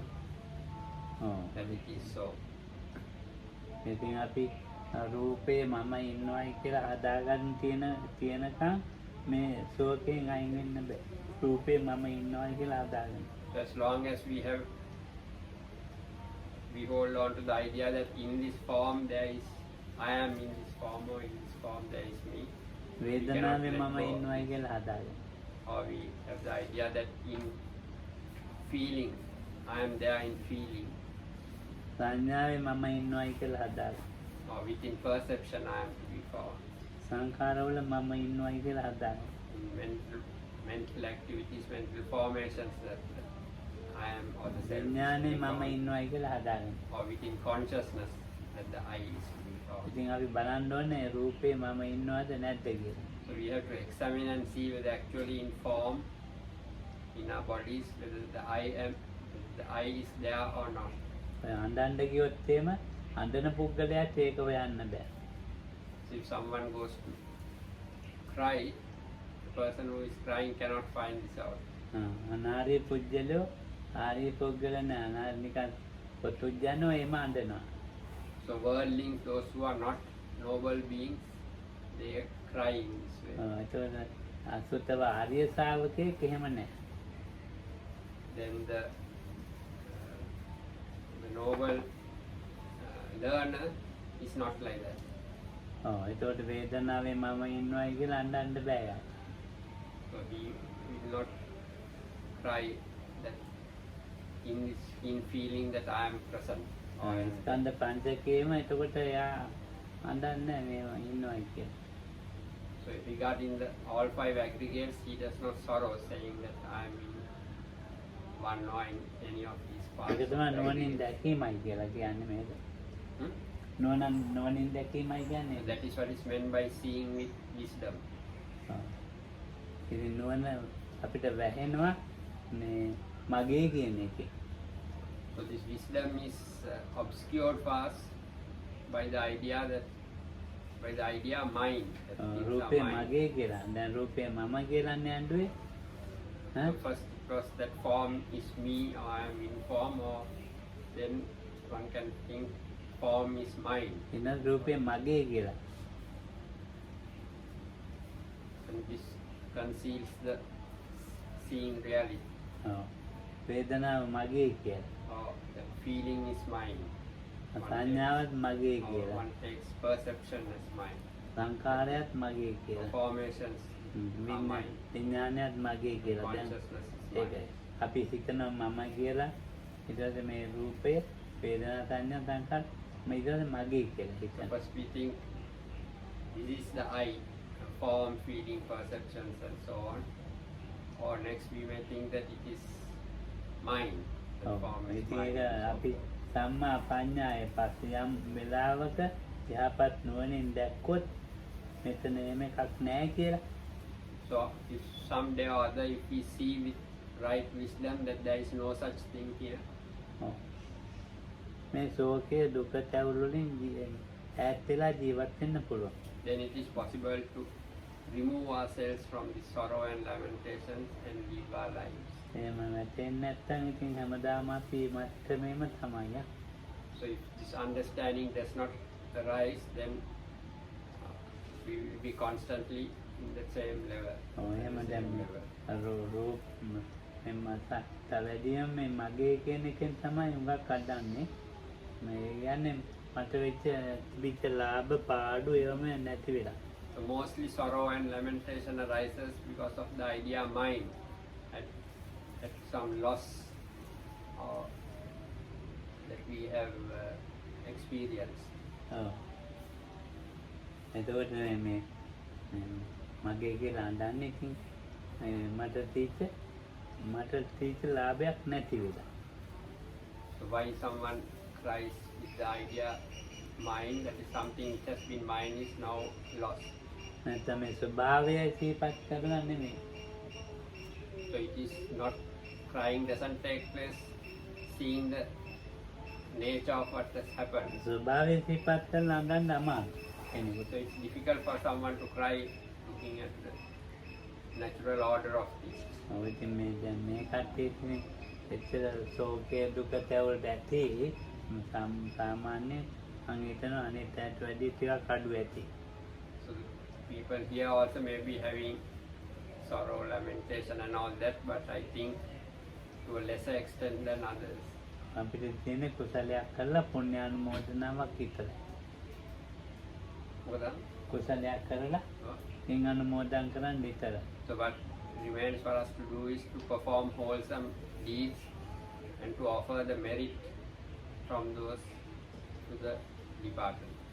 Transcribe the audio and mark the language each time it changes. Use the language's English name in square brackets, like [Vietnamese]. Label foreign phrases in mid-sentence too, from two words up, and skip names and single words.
[Sinhala] ඔව්. [English] that it is so. [Sinhala] ඉතින් අපි රූපේ මම ඉන්නවයි කියලා හදාගන්න තියෙනකම් මේ ශෝකයෙන් අයින් වෙන්න බෑ. රූපේ මම ඉන්නවයි කියලා හදාගන්න. [English] So as long as we hold on to the idea that in this form there is, I am in this form, or in this form there is me. [Sinhala] වේදනාවේ [English] let [Sinhala] මම [English] go. [Sinhala] ඉන්නවයි කියලා හදාගන්න. [English] Or we have the idea that in feeling, I am there in feeling. [Sinhala] සංඥාවේ මම ඉන්නවයි කියලා හදාගන්න. [English] Or within perception, I am to be found. [Sinhala] සංඛාරවල මම ඉන්නවයි කියලා හදාගන්න. [English] In mental activities, mental formations, that I am or the self is to [Sinhala] විඥානේ [English] be [Sinhala] මම [English] found. [Sinhala] ඉන්නවයි කියලා හදාගන්න. [English] Or within consciousness, that the I is to be found. [Sinhala] ඉතින් අපි බලන්න ඕනේ රූපේ මම ඉන්නවද නැද්ද කියලා. [English] So we have to examine and see whether actually in form, in our bodies, whether the I is there or not. [Sinhala] ඔය අඬන්න ගියොත් එහෙම අඬන පුද්ගලයාට ඒක හොයන්න බෑ. [English] So if someone goes to cry, the person who is crying cannot find this out. [Sinhala] අනාර්ය පුජ්‍යලෝ ආර්ය පුද්ගල නෑ. අනාර්ය නිකන් පුජ්‍යනෝ එහෙම අඬනවා. [English] So worldlings, those who are not noble beings, they cry in this way. [Sinhala] ඒතකොට අසුතව ආර්ය ශාවකයෙක් එහෙම නෑ. [English] Then the noble learner is not like that. [Sinhala] ඒතකොට වේදනාවේ මම ඉන්නවයි කියලා අඬන්න බෑ යාට. [English] So he will not cry that in feeling that I am present. Or in [Sinhala] ස්කන්ධ පංචකයේම එතකොට එයා අඬන්නේ නෑ මේ ඉන්නවයි කියලා. [English] So regarding all five aggregates, he does not sorrow, saying that I am in one or in any of these parts. [Sinhala] ඒක තමයි නුවණින් දැකීමයි කියලා කියන්නේ මේක. Hmm? නුවණින් දැකීමයි කියන්නේ. [English] That is what is meant by seeing with wisdom. [Sinhala] ඉතින් නුවණ අපිට වැහෙනවා මේ මගේ කියන එකේ. [English] So this wisdom is obscured for us by the idea mind. That things are [Sinhala] රූපේ [English] mind. [Sinhala] මගේ කියලා. දැන් රූපේ මම කියලානේ අඬුවේ. [English] So first, because that form is me, or I am in form, or then one can think form is mine. [Sinhala] එන රූපේ මගේ කියලා. [English] And this conceals the seeing reality. [Sinhala] වේදනාව මගේ කියලා. [English] Or the feeling is mine. [Sinhala] සංඥාවත් මගේ [English] Or [Sinhala] කියලා. [English] one takes perception as mine. [Sinhala] සංකාරයත් මගේ කියලා. [English] Formations are mine. [Sinhala] විඥානයත් මගේ කියලා. දැන් [English] Consciousness is [Sinhala] ඒකයි. [English] mine. [Sinhala] අපි හිතනවා මම කියලා. ඊට පස්සේ මේ රූපය වේදනා සංඥා සංකාර මේ ඊට පස්සේ මගේ කියලා [English] So [Sinhala] හිතනවා. [English] first we think this is the I, form, feeling, perceptions and so on. Or next we may think that it is mine. The form is [Sinhala] ඉතින් [English] mine. [Sinhala] ඒක [English] and so [Sinhala] අපි [English] forth. [Pali] සම්මා පඤ්ඤාය [Sinhala] පස්සේ යම් වෙලාවක යහපත් නුවණින් දැක්කොත් මෙතන එහෙම එකක් නැහැ කියලා. [English] So if someday or other if we see with right wisdom that there is no such thing here, [Sinhala] ඔව්. මේ ශෝකයේ දුක තැවුල් වලින් ඈත් වෙලා ජීවත් වෙන්න පුළුවන්. [English] then it is possible to remove ourselves from the sorrow and lamentations and live our lives. [Sinhala] එහෙම නැතෙන්නේ නැත්නම් ඉතින් හැමදාම අපි මත්තමේම තමයි. [English] So if this understanding does not arise, then we will be constantly in the same level. [Sinhala] ඔව් එහෙම [English] the [Sinhala] දැන් [English] same level. [Sinhala] රූප මෙන්න තවදියම මේ මගේ කියන එකෙන් තමයි උඟක් අඩන්නේ. මේ කියන්නේ මට වෙච්ච තිබිච්ච ලාභ පාඩු ඒවම නැති වෙලා. [English] So mostly sorrow and lamentation arises because of the idea mind at some loss or that we have experienced. [Sinhala] ඔව්. එතකොට මේ මගේ කියලා අඬන්නේ ඉතින් මට තීච්ච ලාභයක් නැති වෙලා. [English] So why someone cries with the idea mind, that is something which has been mine is now lost. [Sinhala] නැත්නම් මේ ස්වභාවය සිහිපත් කරලා නෙමෙයි. [English] So it is not, crying doesn't take place seeing the nature of what has happened. [Sinhala] ස්වභාවය සිහිපත් කරලා අඳන්න අමාරුයි කෙනෙකුට. [English] So it's difficult for someone to cry looking at the natural order of things. [Sinhala] ඔය ඉතින් මේ දැන් මේ කට්ටියනේ එච්චර ශෝකයේ දුක තැවුලට ඇති සාමාන්‍ය මම හිතනවා අනිත් ඇට වැඩි ටිකක් අඩු ඇති. [English] So people here also may be having sorrow, lamentation and all that, but I think to a lesser extent than others. [Sinhala] අපිට තියෙන කුසලයක් කරලා පුණ්‍යානුමෝදනාවක් විතරයි. මොකද? කුසලයක් කරලා පින් අනුමෝදන් කරන්න විතරයි. [English] So what remains for us to do is to perform wholesome deeds and to offer the merit from those to the departed.